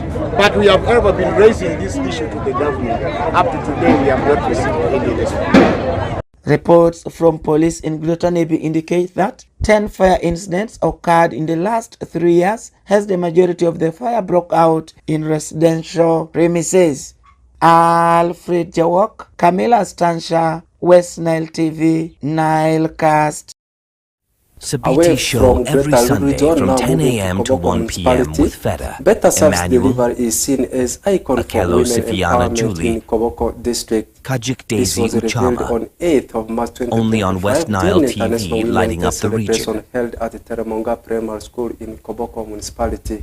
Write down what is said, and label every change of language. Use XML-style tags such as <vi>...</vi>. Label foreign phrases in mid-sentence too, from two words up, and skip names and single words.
<en>But we have ever been raising this issue to the government. Up to today, we have not received any response. Reports from police in Greater Nebi indicate that 10 fire incidents occurred in the last 3 years, as the majority of the fire broke out in residential premises. Alfred Jawok, Camilla Stansha, West Nile TV, NILECAST. Sabiti show every Sunday from 10 a.m. to 1 p.m. with Feta, Emmanuel, is seen as icon for women empowerment in Koboko district. Kajik Daisy Uchama, on 8th of March 2025, only on West Nile TV, lighting up the region. Held at the Teramonga Primary School in Koboko municipality.</en>